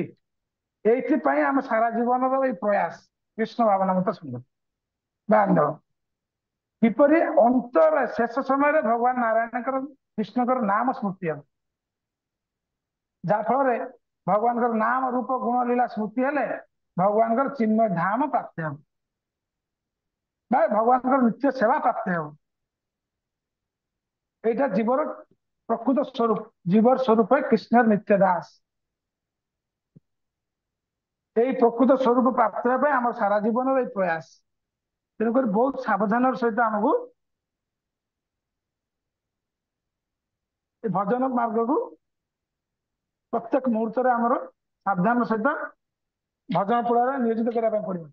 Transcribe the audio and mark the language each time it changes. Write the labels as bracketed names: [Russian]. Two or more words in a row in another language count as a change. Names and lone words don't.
[Odia] এইଥିପାଇଁ ଆମେ ସାରା ଜୀବନର ଏଇ ପ୍ରୟାସ କୃଷ୍ଣ ଭାବନାମୃତ ସ୍ମୃତି ବା ଆନ୍ଦୋଳନ କିପରି ଅନ୍ତର ଶେଷ ସମୟରେ ଭଗବାନ ନାରାୟଣଙ୍କର କୃଷ୍ଣଙ୍କର ନାମ ସ୍ମୃତି ହେବ, ଯାହା ଫଳରେ ଭଗବାନଙ୍କର ନାମ ରୂପ ଗୁଣ ଲୀଳା ସ୍ମୃତି ହେଲେ ଭଗବାନଙ୍କର ଚିନ୍ମୟ ଧାମ ପ୍ରାପ୍ତି ହେବ ବା ଭଗବାନଙ୍କର ନିତ୍ୟ ସେବା ପ୍ରାପ୍ତି ହେବ। [Bangla] এইটা জীবর প্রকৃত স্বরূপ, জীবর স্বরূপ কৃষ্ণের নিত্য দাস। এই প্রকৃত স্বরূপ প্রাপ্ত [Odia] ହେବା ପାଇଁ ଆମର ସାରା ଜୀବନର ଏଇ ପ୍ରୟାସ। ତେଣୁକରି ବହୁତ ସାବଧାନର ସହିତ ଆମକୁ ଏ ଭଜନ ମାର୍ଗକୁ ପ୍ରତ୍ୟେକ ମୁହୂର୍ତ୍ତରେ ଆମର ସାବଧାନର ସହିତ ଭଜନ ପୁଳାରେ ନିୟୋଜିତ କରିବା ପାଇଁ ପଡିବ।